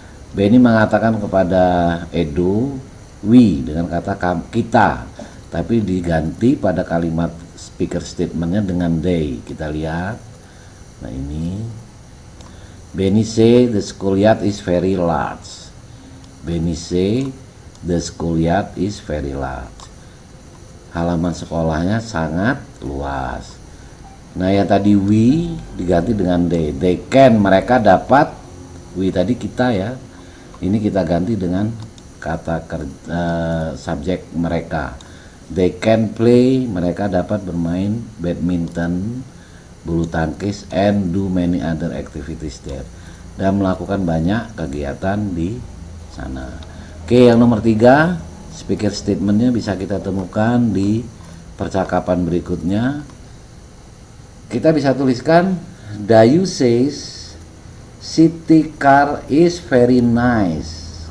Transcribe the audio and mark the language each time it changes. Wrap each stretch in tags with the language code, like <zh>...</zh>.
<id>Benny mengatakan kepada Edo, we dengan kata kita, tapi diganti pada kalimat speaker statementnya dengan they. Kita lihat. Nah ini</id> <en>Benny say the schoolyard is very large. Benny say the schoolyard is very large.</en> <id>Halaman sekolahnya sangat luas. Nah yang tadi we diganti dengan they.</id> <en>They can,</en> <id>mereka dapat. We tadi kita, ya, ini kita ganti dengan kata subjek mereka.</id> <en>They can play,</en> <id>mereka dapat bermain badminton, bulu tangkis,</id> <en>and do many other activities there,</en> <id>dan melakukan banyak kegiatan di sana. Oke, yang nomor 3, speaker statementnya bisa kita temukan di percakapan berikutnya. Kita bisa tuliskan,</id> <en>Dayu says city car is very nice.</en>